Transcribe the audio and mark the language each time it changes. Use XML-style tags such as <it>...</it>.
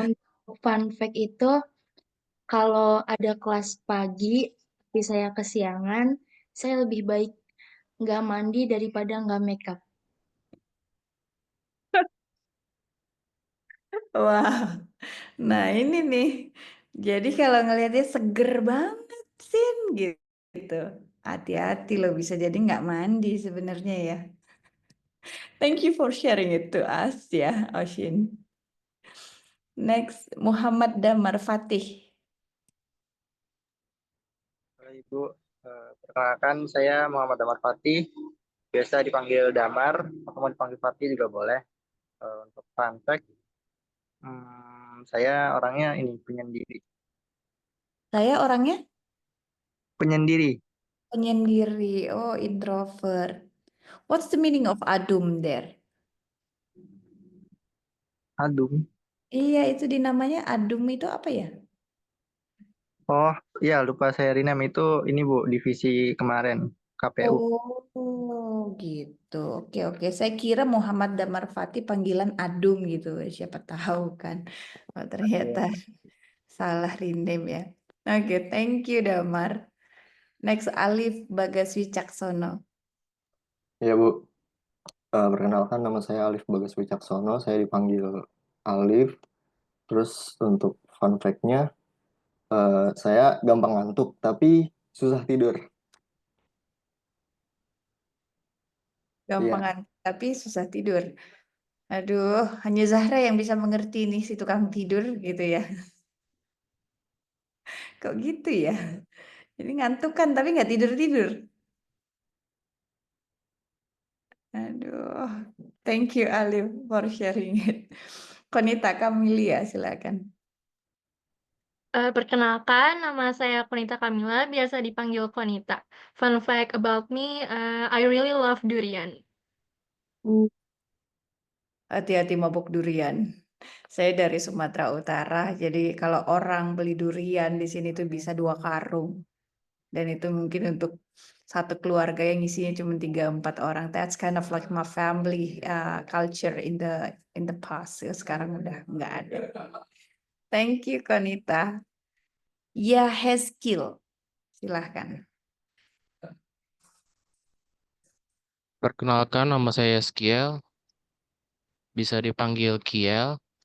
<id>Untuk fun fact itu, kalau ada kelas pagi, tapi saya kesiangan, saya lebih baik nggak mandi daripada nggak make up. Wah, nah ini nih. Jadi kalau ngelihatnya seger banget Sin gitu. Hati-hati loh, bisa jadi nggak mandi sebenarnya ya.</id> <en>Thank you for sharing it to us ya, Oshin. Next, Muhammad Damar Fatih.</en> <id>Halo Ibu, perkenalkan saya Muhammad Damar Fatih, biasa dipanggil Damar, atau mau dipanggil Fatih juga boleh. Untuk fun fact, saya orangnya ini penyendiri. Saya orangnya Penyendiri, penyendiri, oh introvert.</id> <en>What's the meaning of adum there? adum.</en> <id>Iya, itu dinamanya adum itu apa ya? Oh iya, lupa saya rename itu ini Bu, divisi kemarin KPU. Oh, gitu. Oke, oke. Saya kira Muhammad Damar Fatih panggilan adum gitu. Siapa tahu kan. Oh, ternyata salah rename ya.</id> <en>Oke, thank you Damar. Next, Alif Bagas Wicaksono.</en> <id>Ya Bu, perkenalkan nama saya Alif Bagas Wicaksono, saya dipanggil Alif. Terus untuk fun fact-nya, saya gampang ngantuk tapi susah tidur. Iya, Gampangan, tapi susah tidur. Aduh, hanya Zahra yang bisa mengerti nih si tukang tidur gitu ya. Kok gitu ya? Jadi ngantuk kan, tapi nggak tidur-tidur.</id> <en>Aduh, thank you Alif for sharing it.</en> <id>Konita Kamilia, silakan. Perkenalkan, nama saya Konita Kamila, biasa dipanggil Konita.</id> <en>Fun fact about me, I really love durian.</en> <id>Hati-hati mabuk durian. Saya dari Sumatera Utara, jadi kalau orang beli durian di sini tuh bisa 2 karung. Dan itu mungkin untuk satu keluarga yang isinya cuma 3-4 orang.</id> <en>That's kind of like my family culture in the past.</en> <id>Sekarang udah nggak ada.</id> <en>Thank you Konita. Ya, Heskil. Silahkan.</en> <id>Perkenalkan, nama saya Skiel, bisa dipanggil Kiel.</id>